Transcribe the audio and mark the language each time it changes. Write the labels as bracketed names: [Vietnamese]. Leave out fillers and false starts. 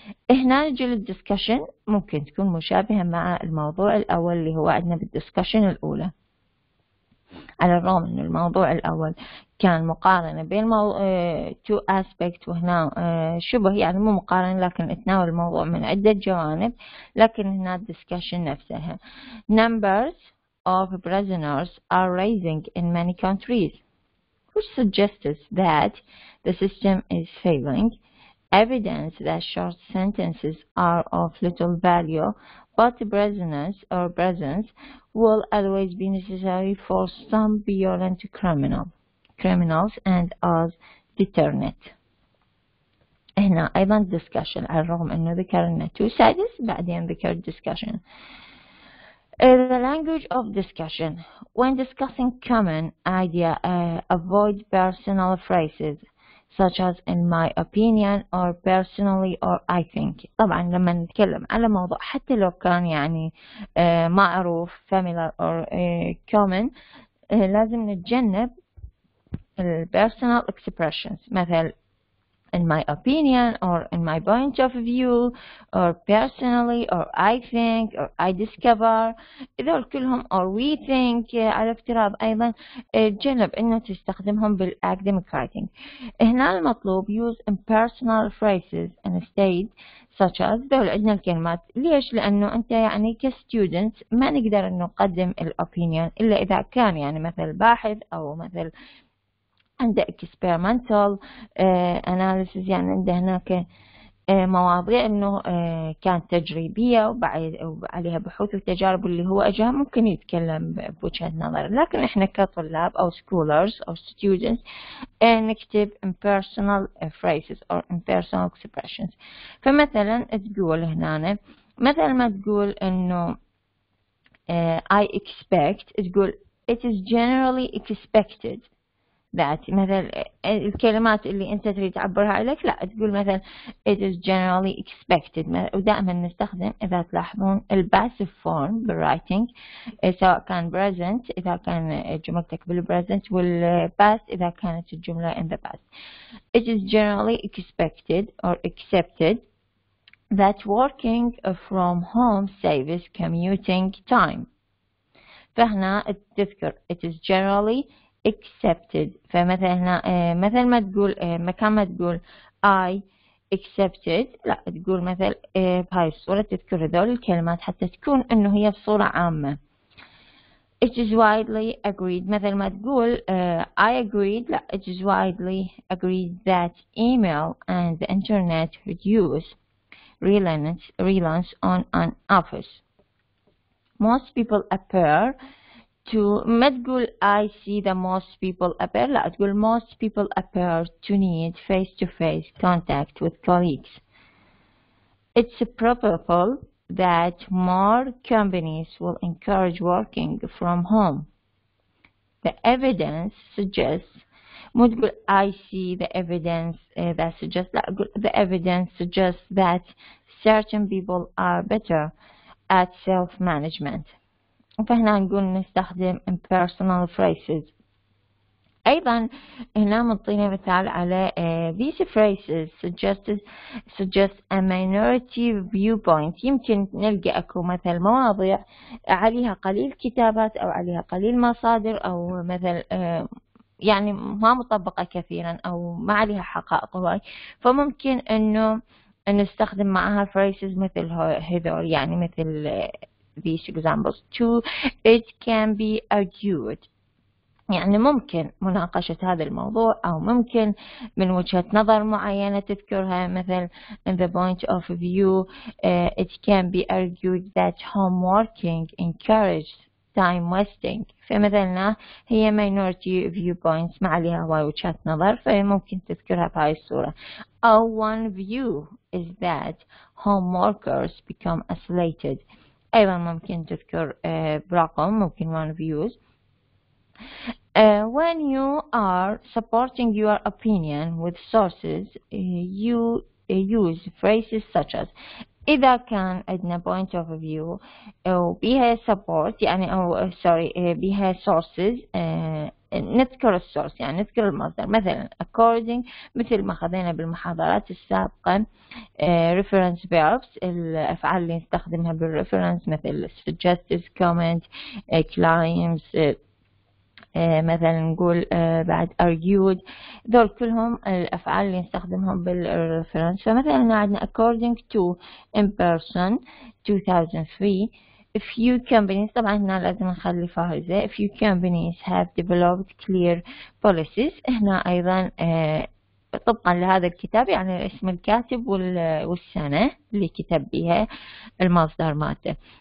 [Arabic] هنا نجي للدسكشن، ممكن تكون مشابهة مع الموضوع الأول اللي هو عندنا بالدسكشن الأولى، على الرغم أن الموضوع الأول كان مقارنة بين [English] two aspects، [Arabic] وهنا شبه يعني مو مقارنة لكن اتناول الموضوع من عدة جوانب، لكن هنا discussion نفسها. [English] Numbers of prisoners are rising in many countries, which suggests that the system is failing. Evidence that short sentences are of little value, but prisons will always be necessary for some violent criminals and as deterrent. [Arabic] هنا أيضا discussion، على الرغم أنه ذكرنا [English] two sides [Arabic] بعدين ذكر discussion. [English] The language of discussion. When discussing common idea, avoid personal phrases such as in my opinion or personally or I think. [Arabic] طبعا لما نتكلم على موضوع حتى لو كان يعني معروف [English] familiar or common، [Arabic] لازم نتجنب [English] personal expressions [Arabic] مثل [English] in my opinion or in my point of view or personally or I think or I discover. [Arabic] إذا كلهم [English] or we think [Arabic] على افتراض أيضا تجنب إنه تستخدمهم بال [English] academic writing. [Arabic] هنا المطلوب [English] use impersonal phrases instead such as. [Arabic] دول عندنا الكلمات. ليش؟ لأنه أنت يعني كstudent ما نقدر إنه نقدم الopinion إلا إذا كان يعني مثل باحث أو مثل عنده [English] experimental analysis، [Arabic] يعني عنده هناك مواضيع انه كانت تجريبية وعليها بحوث وتجارب اللي هو اجاها، ممكن يتكلم بوجهة نظر. لكن احنا كطلاب او scholars او students نكتب [English] impersonal phrases or impersonal expressions. [Arabic] فمثلا تقول هنا مثل ما تقول انه [English] I expect، [Arabic] تقول [English] it is generally expected that. [Arabic] مثل الكلمات اللي انت تريد تعبرها عليك لا تقول مثلا [English] it is generally expected. [Arabic] ودائما نستخدم اذا تلاحظون الباسيف فورم بالرايتنج، سواء كان present اذا كان جملتك بالpresent، والpast اذا كانت الجملة [English] in the past. It is generally expected or accepted that working from home saves commuting time. [Arabic] فهنا تذكر [English] it is generally accepted. [Arabic] فمثلا هنا مثل ما تقول مكان ما تقول [English] I accepted [Arabic] لا تقول مثل بهاي الصورة تذكر هذول الكلمات حتى تكون انه هي بصورة عامة. [English] It is widely agreed، [Arabic] مثل ما تقول [English] I agreed لا it is widely agreed that email and the internet reduce reliance on an office. Most people appear to. [Arabic] ما تقول [English] I see the most people appear [Arabic] لا تقول [English] most people appear to need face-to-face contact with colleagues. It's probable that more companies will encourage working from home. The evidence suggests. [Arabic] مو تقول [English] I see the evidence that suggests [Arabic] لا أقول [English] the evidence suggests that certain people are better at self-management. [Arabic] فهنا نقول نستخدم [English] impersonal phrases. [Arabic] أيضا هنا منطينا مثال على [English] these phrases suggest a minority viewpoint. [Arabic] يمكن نلقى أكو مثل مواضيع عليها قليل كتابات أو عليها قليل مصادر أو مثل يعني ما مطبقة كثيرا أو ما عليها حقائق هواي، فممكن إنه نستخدم معها phrases مثل هذول، يعني مثل [English] these examples. 2. It can be argued. [Arabic] يعني ممكن مناقشة هذا الموضوع أو ممكن من وجهة نظر معينة تذكرها. مثل [English] in the point of view it can be argued that homeworking encourages time wasting. [Arabic] فمثلنا هي minority viewpoints ما عليها هواي وجهات نظر فممكن تذكرها بهاي الصورة. [English] أو one view is that homeworkers become isolated. [Arabic] أيضا ممكن تذكر برقم ممكن [English] one views. When you are supporting your opinion with sources you use phrases such as. [Arabic] إذا كان عندنا [English] point of view [Arabic] وبيها support يعني أو بيها sources نذكر السورس يعني نذكر المصدر. مثلا according مثل ما خذينا بالمحاضرات السابقة [English] reference verbs [Arabic] الأفعال اللي نستخدمها بالreference مثل [English] suggested comment claims [Arabic] مثلا نقول بعد argued. ذول كلهم الأفعال اللي نستخدمهم بالreference. فمثلا عندنا [English] according to in person 2003 a few companies [Arabic] طبعا هنا لازم نخلي فاهزة. [English] a few companies have developed clear policies. [Arabic] هنا أيضا طبقا لهذا الكتاب يعني اسم الكاتب والسنة اللي كتب بها المصدر مالته.